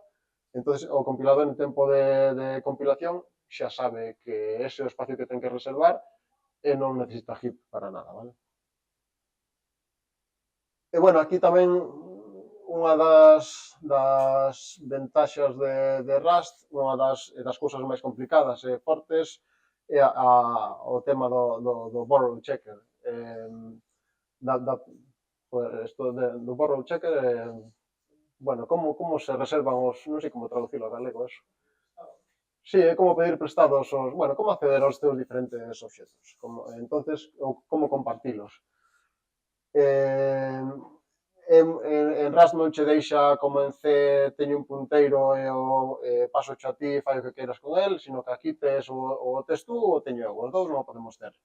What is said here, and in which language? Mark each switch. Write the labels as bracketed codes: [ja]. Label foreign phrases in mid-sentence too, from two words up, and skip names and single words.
[gl] Entonces, o compilador en tempo de compilación xa sabe que ese é o espacio que ten que reservar e non necesita heap para nada, vale? E, bueno, aquí tamén unha das ventaxas de Rust, unha das cousas máis complicadas e fortes, é o tema do [en] borrow checker. Do borrow checker, [gl] bueno, como se reservan non sei como traducilo a galego eso. Sí, é como pedir prestados bueno, como acceder aos teus diferentes obxectos, entonces, como compartilos. Eh, en Rust non che deixa como en C teño un punteiro e paso xa ti fai o que queiras con el, sino que aquí o tes tú ou o teño eu, os dous non o podemos ter.